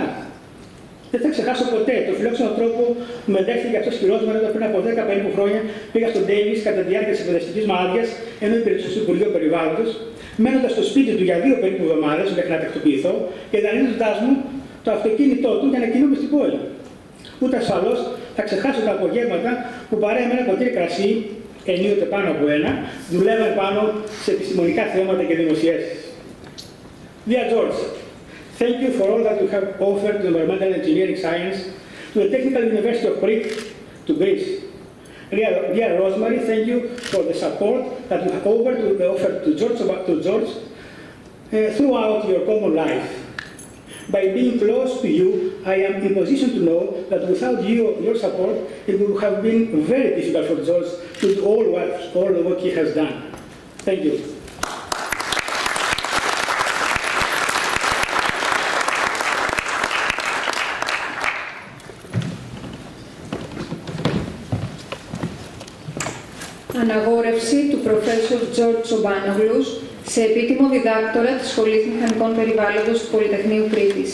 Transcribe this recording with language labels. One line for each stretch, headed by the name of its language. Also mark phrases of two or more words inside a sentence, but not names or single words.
Greek: Δεν θα ξεχάσω ποτέ το φιλόξενο τρόπο που με δέχτηκε αυτός χειρότερα όταν πριν από 10 περίπου χρόνια πήγα στο Davis κατά τη διάρκεια της εκπαιδευτικής μου άδειας, ενώ υπηρετούσα στο Υπουργείο Περιβάλλοντος, μένοντας στο σπίτι του για 2 περίπου εβδομάδες μέχρι να τακτοποιηθώ και δανείζοντάς μου το αυτοκίνητό του για να κινούμε στην πόλη. Ούτε ασφαλώς θα ξεχάσω τα απογεύματα που παρέα με ένα ποτήρι κρασί, ενίοτε πάνω από ένα, δουλεύαν πάνω σε επιστημονικά θέματα και δημοσιεύσεις.
English: Dear George, thank you for all that you have offered to environmental engineering science, to the Technical University of Crete, to Greece. Dear Rosemary, thank you for the support that you have offered to George throughout your common life. By being close to you, I am in position to know that without your support, it would have been very difficult for George to do all the work he has done. Thank you.
Greek: Αναγόρευση του Professor George Tchobanoglous σε επίτιμο διδάκτορα της Σχολής Μηχανικών Περιβάλλοντος του Πολυτεχνείου Κρήτης.